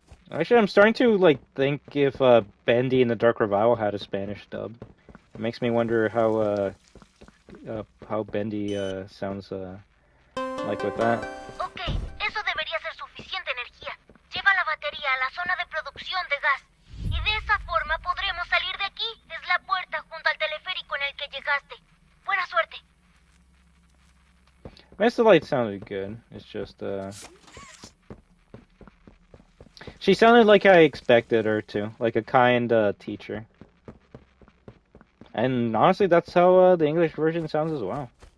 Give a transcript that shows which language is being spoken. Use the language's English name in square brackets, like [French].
[English] Actually, I'm starting to like think if Bendy in the Dark Revival had a Spanish dub. It makes me wonder how Bendy sounds like with that. [Spanish] Ok, eso debería ser suficiente energía. Lleva la batería a la zona de producción de gas. Y de esa forma podremos salir de aquí. Es la puerta junto al teleférico en el que llegaste. Buena suerte. [English] Mr. Light sounded good. It's just she sounded like I expected her to, like a kind teacher. And honestly, that's how the English version sounds as well.